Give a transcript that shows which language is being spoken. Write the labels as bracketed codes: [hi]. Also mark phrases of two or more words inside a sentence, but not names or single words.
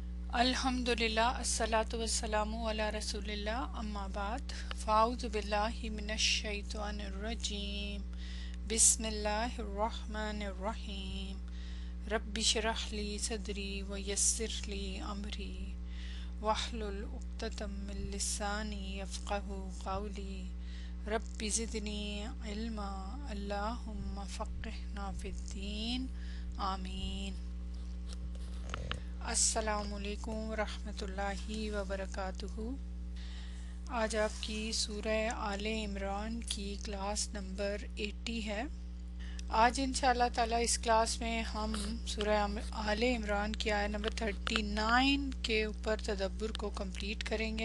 [ar] الحمد لله والصلاة والسلام على رسول الله أما بعد فأعوذ بالله من الشيطان الرجيم بسم الله الرحمن الرحيم رب اشرح لي صدري ويسر لي أمري واحلل عقدة من لساني يفقهوا قولي رب زدني علما اللهم فقهنا في الدين آمين. السلام عليكم ورحمة الله وبركاته. [ur] آج آپ کی سورہ آل عمران کی [en] class number [ur] 80 ہے. آج [ar] إن شاء الله تعالى [ur] اس کلاس میں ہم سورہ آل عمران کی آیت نمبر 39 کے اوپر تدبر کو کمپلیٹ کریں گے.